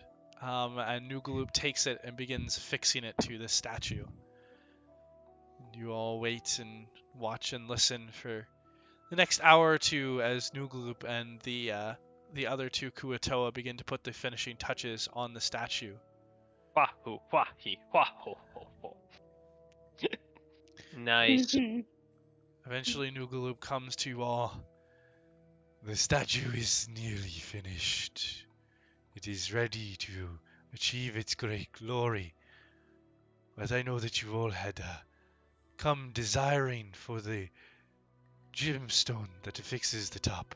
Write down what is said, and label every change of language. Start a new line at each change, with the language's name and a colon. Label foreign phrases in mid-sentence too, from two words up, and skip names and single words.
English: And Noogaloop takes it and begins fixing it to the statue. You all wait and watch and listen for the next hour or two as Noogaloop and the other two Kuatoa begin to put the finishing touches on the statue. Wahoo, wahi, wahoo, ho, ho. Nice. Eventually, Noogaloop comes to you all. The statue is nearly finished. It is ready to achieve its great glory. But I know that you all had come desiring for the gemstone that affixes the top.